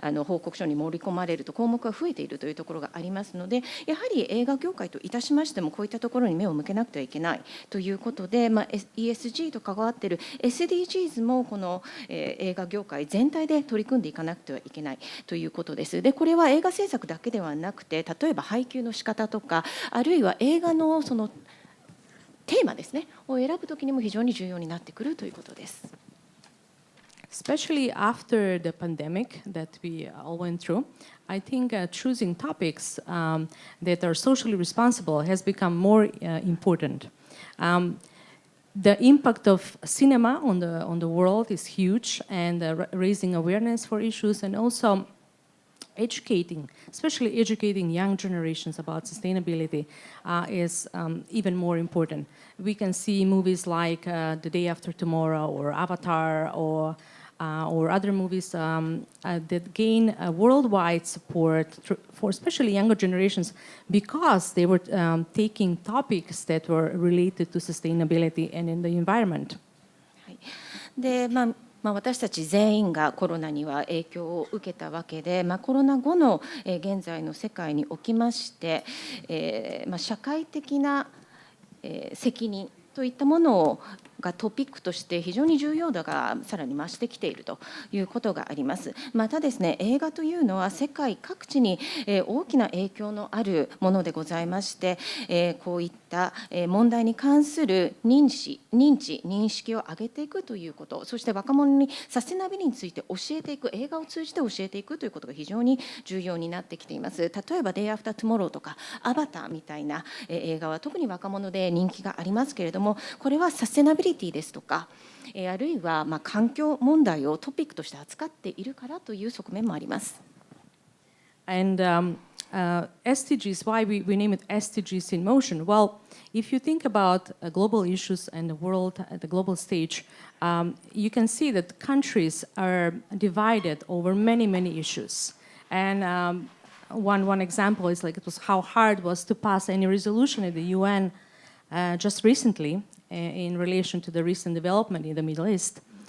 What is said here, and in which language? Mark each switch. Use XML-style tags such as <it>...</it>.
<ja>報告書に盛り込まれると項目が増えているというところがありますので、やはり映画業界といたしましてもこういったところに目を向けなくてはいけないということで、ESG と関わっている SDGs もこの、映画業界全体で取り組んでいかなくてはいけないということです。でこれは映画制作だけではなくて、例えば配給の仕方とか、あるいは映画のそのテーマですねを選ぶときにも非常に重要になってくるということです。</ja> <en>Especially after the pandemic that we all went through, I think choosing topics that are socially responsible has become more important. The impact of cinema on the world is huge, and raising awareness for issues and also educating, especially educating young generations about sustainability is even more important. We can see movies like The Day After Tomorrow or Avatar or other movies that gain worldwide support for especially younger generations because they were taking topics that were related to sustainability and in the environment.</en> <ja>で私たち全員がコロナには影響を受けたわけで、コロナ後の現在の世界におきまして、社会的な責任といったものがトピックとして非常に重要度がさらに増してきているということがあります。またですね、映画というのは世界各地に大きな影響のあるものでございまして、こういった問題に関する認識を上げていくということ、そして若者にサステナビリティについて教えていく、映画を通じて教えていくということが非常に重要になってきています。例えば Day After Tomorrow とかアバターみたいな映画は特に若者で人気がありますけれども、これはサステナビリティですとか、あるいは環境問題をトピックとして扱っているからという側面もあります。</ja> <en>And SDGs, why we name it SDGs in motion? Well, if you think about global issues and the world at the global stage, you can see that countries are divided over many issues. And one example is like it was how hard it was to pass any resolution in the UN just recently in relation to the recent development in the Middle East.</en>